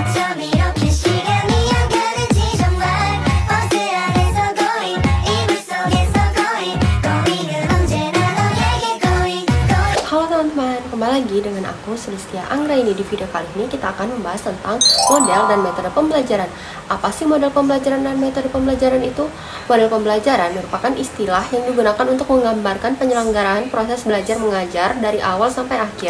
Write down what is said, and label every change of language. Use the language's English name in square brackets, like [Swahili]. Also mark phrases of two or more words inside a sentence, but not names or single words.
[Korean] 밤 이렇게 시간이 안 가는지 정말 버스 안에서 going 이불 속에서 going 은 언제나 너에게 going. [Indonesian] Halo teman-teman, kembali lagi dengan aku Sulistia Anggra. Ini di video kali ini kita akan membahas tentang model dan metode pembelajaran. Apa sih model pembelajaran dan metode pembelajaran itu? Model pembelajaran merupakan istilah yang digunakan untuk menggambarkan penyelenggaraan proses belajar mengajar dari awal sampai akhir.